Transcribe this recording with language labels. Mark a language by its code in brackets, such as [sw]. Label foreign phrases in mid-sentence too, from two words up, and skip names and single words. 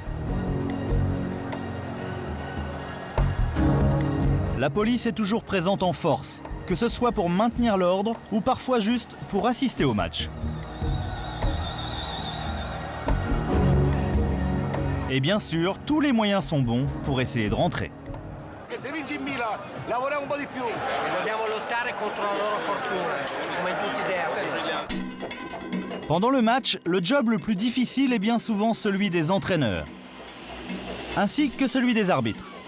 [fr] La police est toujours présente en force, que ce soit pour maintenir l'ordre ou parfois juste pour assister au match. Et bien sûr, tous les moyens sont bons pour essayer de rentrer. [it] Se vinci in Milan, lavoriamo un po' di più. Dobbiamo lottare contro la loro fortuna, come in tutti i derby. [fr] Pendant le match, le job le plus difficile est bien souvent celui des entraîneurs, ainsi que celui des arbitres.